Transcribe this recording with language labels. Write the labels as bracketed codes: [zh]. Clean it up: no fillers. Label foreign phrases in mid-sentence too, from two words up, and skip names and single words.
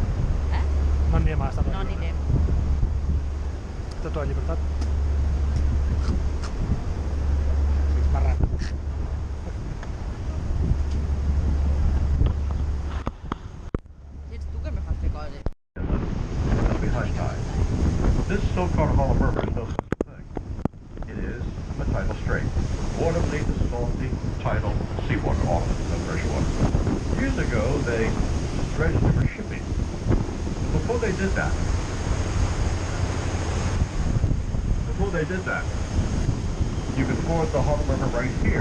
[ca] No anirem a l'Estatua de la Llibertat. No anirem. Estatua de la Llibertat. Fins barrat. Ets tu que me fas fer coses. [en] This so-called Harlem River is no such thing. It is a tidal strait. Water beneath the salty, tidal seawater, often no fresh water. Years ago, they dredged it for shipping. Before they did that, you could ford the Harlem River right here.